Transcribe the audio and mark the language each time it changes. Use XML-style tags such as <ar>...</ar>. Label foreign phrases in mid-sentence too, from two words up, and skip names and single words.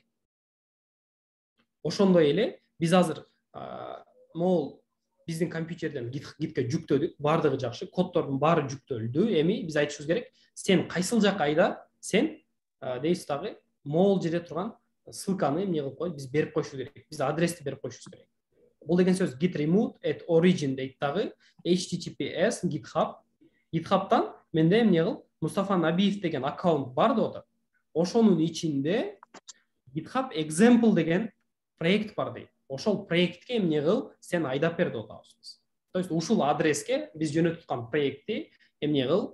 <ky>Ошондой эле биз азыр могул биздин компьютерден гитке жүктөдүк, баардыгы жакшы, коддордун баары жүктөлдү. Эми биз айтышыбыз керек, сен кайсыл жак айда сен дейбиз дагы могул жерде турган ссылканы эмне кылып коюп, биз берип коюшубуз керек. Биз адрести берип коюшубуз керек. Бул деген сөз</ky> <en>git remote at origin</en> <ky>дейт дагы</ky> <en>https github.</en> <ky>GitHub'тан менде эмне кыл? Мустафа Набиев деген аккаунт бар деп атат. Ошонун ичинде GitHub example деген проект бар дейт. Ошол проектке эмне кыл? Сен айдап бер деп атабыз. То есть ушул адреске биз жөнөтүп аткан проектти эмне кыл?</ky>